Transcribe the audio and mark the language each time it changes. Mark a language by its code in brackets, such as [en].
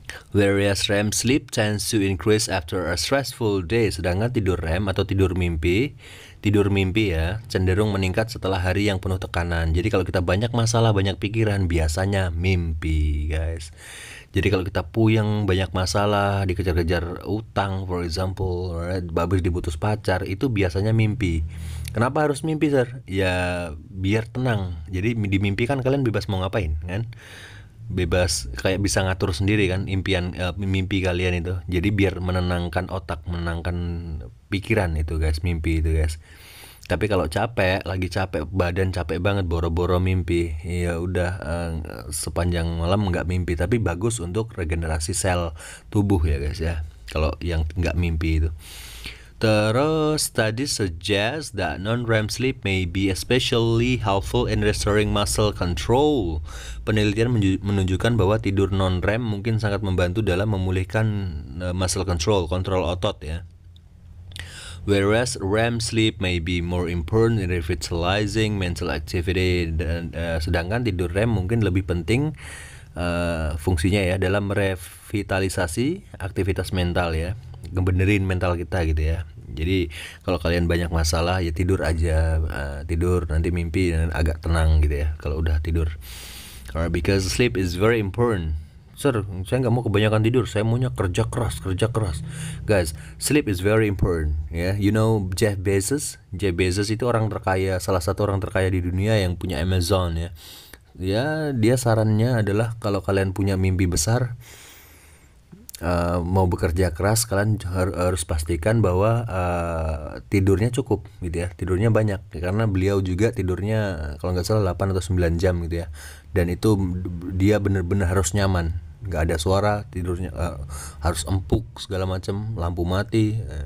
[en] Whereas REM sleep tends to increase after a stressful day. [id] Sedangkan tidur REM atau tidur mimpi ya cenderung meningkat setelah hari yang penuh tekanan. Jadi kalau kita banyak masalah, banyak pikiran, biasanya mimpi guys. Jadi kalau kita puyeng, banyak masalah, dikejar-kejar utang [en] for example, [id] habis diputus pacar, itu biasanya mimpi. Kenapa harus mimpi sir? Ya biar tenang. Jadi di mimpi kan kalian bebas mau ngapain kan? Bebas kayak bisa ngatur sendiri kan mimpi kalian itu. Jadi biar menenangkan otak, menenangkan pikiran itu guys, mimpi itu guys. Tapi kalau lagi capek, badan capek banget, boro-boro mimpi, ya udah sepanjang malam nggak mimpi. Tapi bagus untuk regenerasi sel tubuh ya guys ya, kalau yang nggak mimpi itu. Terus [en] studies suggest that non-REM sleep may be especially helpful in restoring muscle control. [id] Penelitian menunjukkan bahwa tidur non-REM mungkin sangat membantu dalam memulihkan [en] muscle control, [id] kontrol otot ya. [en] Whereas REM sleep may be more important in revitalizing mental activity, [id] dan sedangkan tidur REM mungkin lebih penting fungsinya ya dalam merevitalisasi aktivitas mental ya, ngebenerin mental kita gitu ya. Jadi kalau kalian banyak masalah ya tidur aja, tidur nanti mimpi dan agak tenang gitu ya kalau udah tidur. [en] Because sleep is very important. [id] Sir, saya nggak mau kebanyakan tidur, saya maunya kerja keras. [en] Guys, sleep is very important ya. You know [id] Jeff Bezos itu orang terkaya, salah satu orang terkaya di dunia yang punya Amazon ya. Ya dia sarannya adalah kalau kalian punya mimpi besar, mau bekerja keras, kalian harus pastikan bahwa tidurnya cukup gitu ya, tidurnya banyak, karena beliau juga tidurnya kalau nggak salah 8 atau 9 jam gitu ya, dan itu dia bener-bener harus nyaman, nggak ada suara, tidurnya harus empuk segala macam, lampu mati,